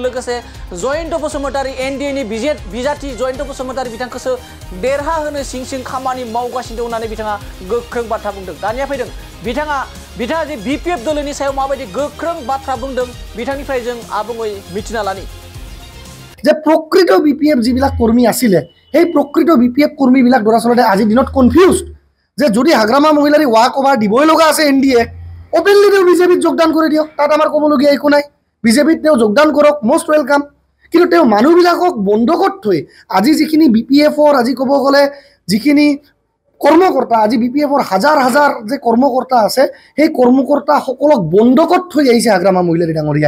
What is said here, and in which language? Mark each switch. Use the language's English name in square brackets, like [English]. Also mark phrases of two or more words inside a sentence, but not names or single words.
[Bodo] लोगोसे जयन्त बसुमतारी एनडिएनि बिजाथि जयन्त बसुमतारी बिथांखौसो देरहाहोनो सिं खामानि मावगासिनो दं होननानै बिथाङा गोख्रों बाथ्रा बुंदों। दानिया फैदों बिथाङा जे बिपिएफ दोलोनि सायाव माबायदि गोख्रों बाथ्रा बुंदों बिथांनिफ्राय जों आबुङै मिथिना लानि [Assamese] যে প্ৰকৃত বিপিএফ যিবিলাক কৰ্মী আছিলে সেই প্ৰকৃত বিপিএফ কৰ্মীবিলাক দৰাচলতে আজিৰ দিনত কনফিউজ যে যদি হাগ্ৰামা মহিলাৰি [English] walk over [Assamese] দিবই লগা আছে এনডিএ ওপেনলি তেওঁ বিজেপিত যোগদান কৰি দিয়ক, তাত আমাৰ ক'বলগীয়া একো নাই। বিজেপিত তেওঁ যোগদান কৰক, [English] most welcome. [Assamese] কিন্তু তেওঁ মানুহবিলাকক বন্ধকত থৈ আজি যিখিনি বিপিএফৰ আজি ক'ব গ'লে যিখিনি কৰ্মকৰ্তা আজি বিপিএফৰ হাজাৰ যে কৰ্মকৰ্তা আছে সেই কৰ্মকৰ্তাসকলক বন্ধকত থৈ আহিছে হাগ্ৰামা মহিলাৰি ডাঙৰীয়াই।